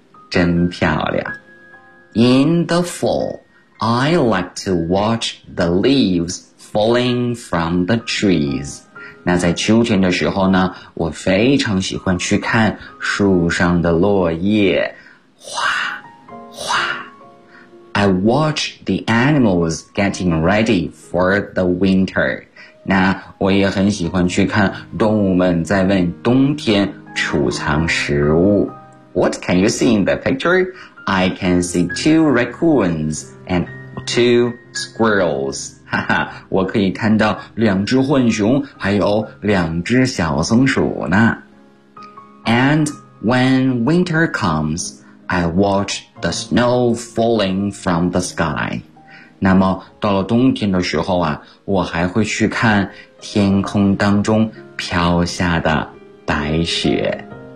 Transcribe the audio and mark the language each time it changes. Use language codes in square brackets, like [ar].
[zh] 真漂亮。 [en] In the fall, I like to watch the leaves falling from the trees. [zh] 那在秋天的时候呢，我非常喜欢去看树上的落叶。哗哗。 [en] I watch the animals getting ready for the winter. [zh] 那我也很喜欢去看动物们在为冬天储藏食物。 [en] What can you see in the picture? I can see two raccoons and two squirrels. [zh] 哈哈，我可以看到两只浣熊还有两只小松鼠呢。 [en] And when winter comes,I watch the snow falling from the sky. [zh] 那么到了冬天的时候啊，我还会去看天空当中飘下的白雪。